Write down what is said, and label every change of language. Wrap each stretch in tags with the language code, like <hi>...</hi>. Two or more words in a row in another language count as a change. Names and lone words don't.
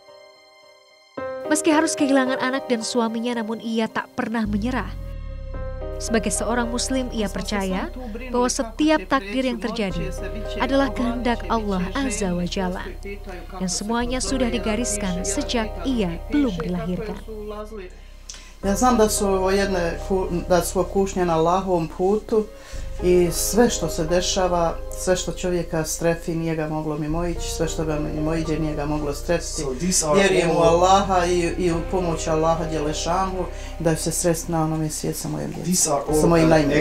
<id>Meski harus kehilangan anak dan suaminya, namun ia tak pernah menyerah. Sebagai seorang Muslim, ia percaya bahwa setiap takdir yang terjadi adalah kehendak Allah</id> <ar>عز وجل,</ar> <id>dan semuanya sudah digariskan sejak ia belum dilahirkan.</id> <bs>Ja znam da su kušnje na Allahovom putu i sve što se dešava, sve što čovjeka strefi nije ga moglo mimoići, sve što ga mimoiđe nije ga moglo strefiti. Vjerujem u Allaha i u pomoć Allaha Đelešanu da će se sresti na onome svijetu sa mojim najmilijim.</bs>